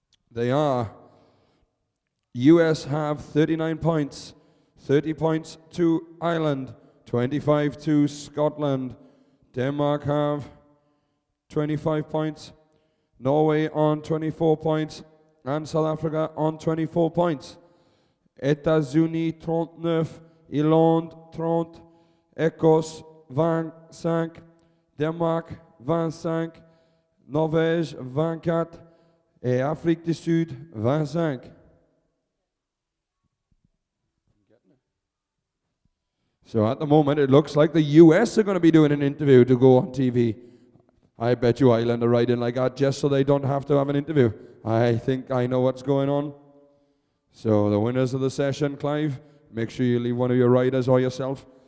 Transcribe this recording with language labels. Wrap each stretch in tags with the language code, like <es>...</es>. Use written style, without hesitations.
<en>They are US have 39 points, 30 points to Ireland, 25 to Scotland. Denmark have 25 points, Norway on 24 points, and South Africa on 24 points.</en> <fr>États-Unis 39, Irlande 30, Écosse 25, Danemark 25, Norvège 24 et Afrique du Sud 25.</fr> <en>So at the moment it looks like the US are going to be doing an interview to go on TV. I bet you Ireland are riding like that just so they don't have to have an interview. I think I know what's going on. So the winners of the session, Clive, make sure you leave one of your riders or yourself</en>